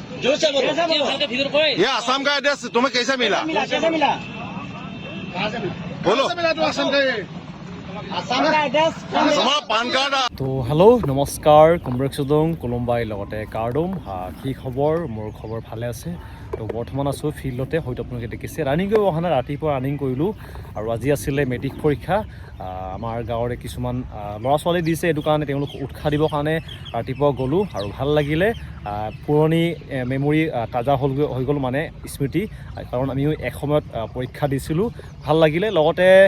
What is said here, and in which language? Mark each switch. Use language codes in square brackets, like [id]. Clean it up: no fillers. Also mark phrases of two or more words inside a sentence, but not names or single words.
[hi] जोर से बोलो ये आसाम का एड्रेस तुम्हें कैसे मिला कैसे मिला बोलो आसाम का एड्रेस तुम्हारा पान कार्ड [as] তো হেল্ল' নমস্কাৰ কমৰেড চুদং কোলম্বাই লগতে কাৰ্ডম কি খবৰ মোৰ খবৰ ভালে আছে তো বৰ্তমান আছোঁ ফিল্ডতে হয়তো আপোনালোকে দেখিছে ৰানিং কৰিব অহা নাই ৰাতিপুৱা ৰানিং কৰিলোঁ আৰু আজি আছিলে মেট্ৰিক পৰীক্ষা আমাৰ গাঁৱৰে কিছুমান ল'ৰা ছোৱালী দিছে এইটো কাৰণে তেওঁলোক উৎসাহ দিবৰ কাৰণে ৰাতিপুৱা গ'লোঁ আৰু ভাল লাগিলে পুৰণি মেমৰি তাজা হৈ গ'ল মানে স্মৃতি কাৰণ আমিও এসময়ত পৰীক্ষা দিছিলোঁ ভাল লাগিলে লগতে